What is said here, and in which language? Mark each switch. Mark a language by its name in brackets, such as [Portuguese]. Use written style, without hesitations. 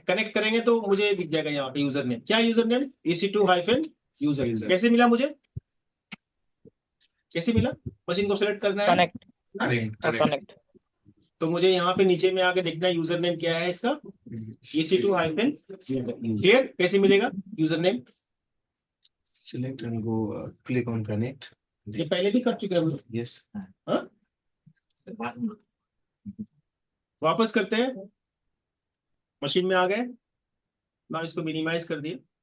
[Hindi] Connect करेंगे तो मुझे दिख जाएगा यहाँ पे यूजर नेम। क्या यूजर नेम? EC2-user। कैसे मिला मुझे? कैसे मिला? मशीन को सिलेक्ट करना है, कनेक्ट। तो मुझे यहाँ पे नीचे में आके देखना है यूजर नेम क्या है इसका। EC2-user। क्लियर? कैसे मिलेगा user name? [English] Select and go click on connect. [Hindi] ये पहले भी कर चुके हैं हम लोग। [English] Yes. [Hindi] हाँ? वापस करते हैं। मशीन में आ गए, मैं इसको मिनिमाइज कर दिया।